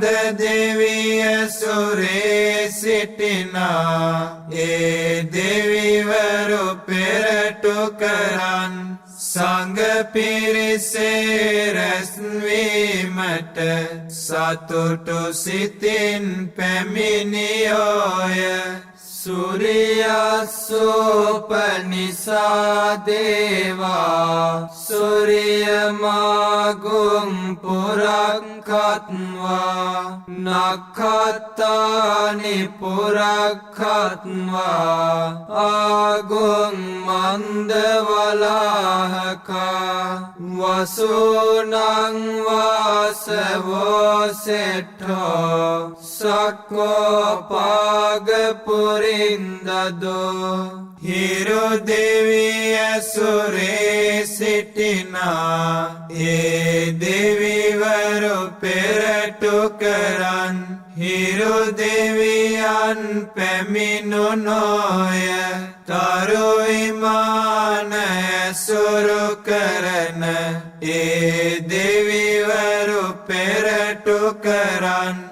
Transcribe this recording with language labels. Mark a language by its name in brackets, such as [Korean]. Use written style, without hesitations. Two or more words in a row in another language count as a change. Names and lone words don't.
[Sinhala] දෙවිය සුරේ සිටිනා ඒ දෙවිවරු පෙරටු කරන් සංඝ පිරිසේ රැස්වීමට සතුටු සිතින් පැමිණියෝය [Pali] සුරියස්සෝපනිසා දේවා සුරියමාගුම් පුරක්කත්වා නක්ඛත්තානි පුරක්කත්වා ආගුම් මන්දවලාහකා වසුනං වාසවෝ සෙට්ඨෝ සක්කෝ [Sinhala] පාගපුරින්දදෝ හිරු දෙවිය සුරේ සිටිනා ඒ දෙවිවරු පෙරටු කරන් හිරු දෙවියන් පැමිණුනෝය තරු විමාන ඇසුරු කරන ඒ දෙවිවරු පෙරටු කරන්